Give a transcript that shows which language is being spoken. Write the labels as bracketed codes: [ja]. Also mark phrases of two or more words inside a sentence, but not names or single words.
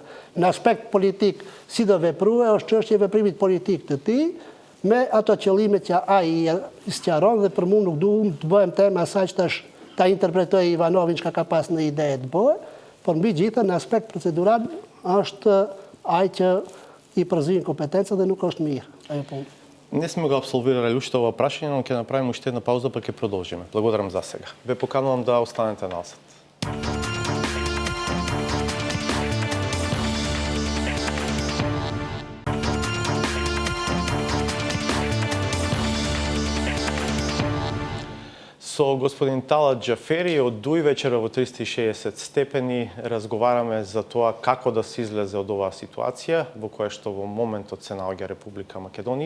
[sq] Në aspekt politik, si do veprue, është çështje e veprimit politik të tij, me ato qëllime që ai i sqaron dhe për mua nuk duam të bëhem temë asaj që ta interpretoj Ivanovin çka ka pas në ide të bëjë, por mbi gjitha në aspekt procedural është ai që i përzihen kompetenca dhe nuk është mirë ajo punë. [mk] Не сме го абсолвирали уште ова прашање, но ќе направиме уште една пауза, па ќе продолжиме. Благодарам за сега. Ве поканувам да останете насад. Со господин Талат Џафери од дуј вечера во 360 степени разговараме за тоа како да се излезе од оваа ситуација во која што во моментот се наоѓа Република Македонија.